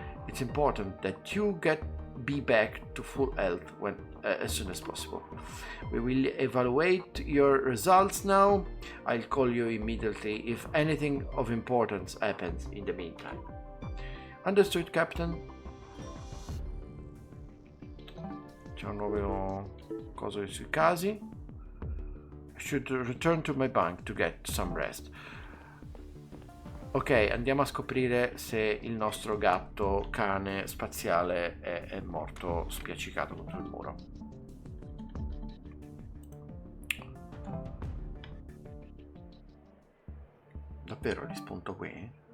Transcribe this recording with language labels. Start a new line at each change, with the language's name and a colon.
English: It's important that you be back to full health as soon as possible. We will evaluate your results now. I'll call you immediately if anything of importance happens in the meantime. Understood, Captain?
Italian: C'è un nuovo cosa sui casi.
English: I should return to my bunk to get some rest.
Italian: Ok, andiamo a scoprire se il nostro gatto cane spaziale è morto spiaccicato contro il muro. Davvero rispunto qui?